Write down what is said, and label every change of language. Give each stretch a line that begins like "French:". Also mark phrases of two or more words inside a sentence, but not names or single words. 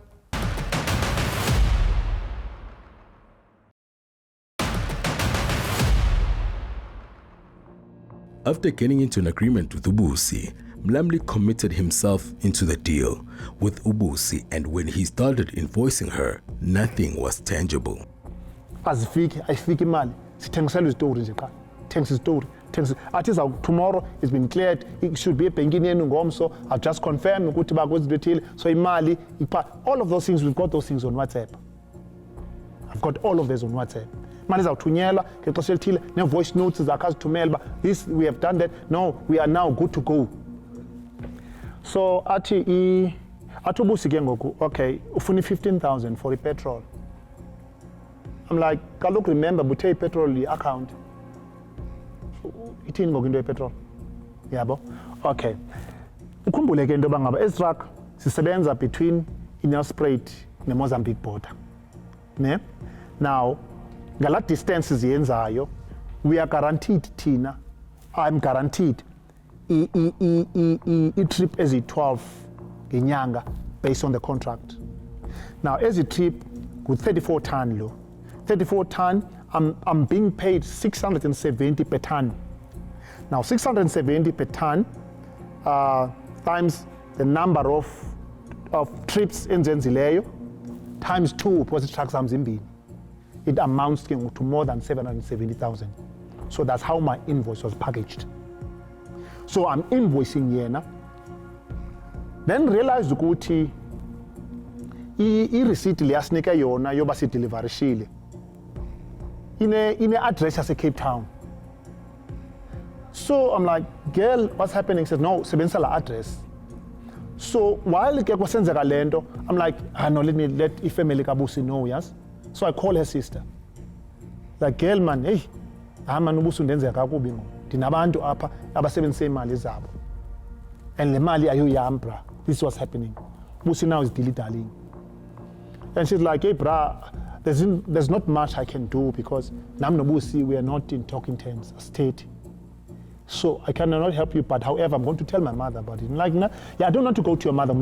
English: After getting into an agreement with Ubusi, MLAMLI committed himself into the deal with Ubusi, and when he started invoicing her, nothing was tangible.
Xhosa: Ayifiki imali, sithengisela izitori nje qha. Thengisa izitori.
English: Tomorrow it's been cleared. It should be
Xhosa: ebhenkini yenu ngomso.
English: I've just confirmed
Xhosa: ukuthi bakwezibethile. So imali,
English: all of those things, we've got those things on WhatsApp. I've got all of those on WhatsApp.
Xhosa: mali zawuthunyelwa ngexesha elithile ne-voice notes zakhe azithumele uba
English: this we have done that, no, we are now good to go.
Xhosa: So athi ubusi ke ngoku, okay, ufuna i-15,000 for i-petrol.
English: I'm like,
Xhosa: kaloku remember buthe i-petrol i-account. Ithini ngoku into ye-petrol? Yabo? Okay. Ukhumbule ke into yoba ngaba ezi truck zisebenza between i-Nelspruit ne-Mozambique border. Ne? Now, ngala distance ziyenzayo,
English: we are guaranteed thina, I'm guaranteed
Xhosa: i-trip ezi-12 ngenyanga
English: based on the contract. Now, ezi trip with 34 ton lo. 34 ton, I'm being paid 670 per ton. Now, 670 per ton times the number of trips enzenzileyo times 2 because the trucks zimbini. It amounts to more than 770,000. So that's how my invoice was packaged. So I'm invoicing yena. Then realized
Xhosa: ukuthi i-receipt liyasinika yona yoba si-deliverishile. Ine address yase Cape Town.
English: So I'm like, girl, what's happening? She says, no,
Xhosa: sebenzisa la
English: address.
Xhosa: So while ke kwasenzeka lento,
English: I'm like, no, let
Xhosa: ifamily kabusi
English: know, yes? So I call her sister. Like, girl man, hey, man
Xhosa: ubusi undenzeka kakubi ngo. Ndinabantu apha abasebenzisa imali zabo. And le mali ayoyam bra.
English: This is what's happening. Busi now is dilly-dallying. And she's like, hey bra, there's not much I can do because
Xhosa: nam no Busi,
English: we are not in talking terms, state. So I cannot help you, but however, I'm going to tell my mother about it. I'm like, yeah, I don't want to go to your mother.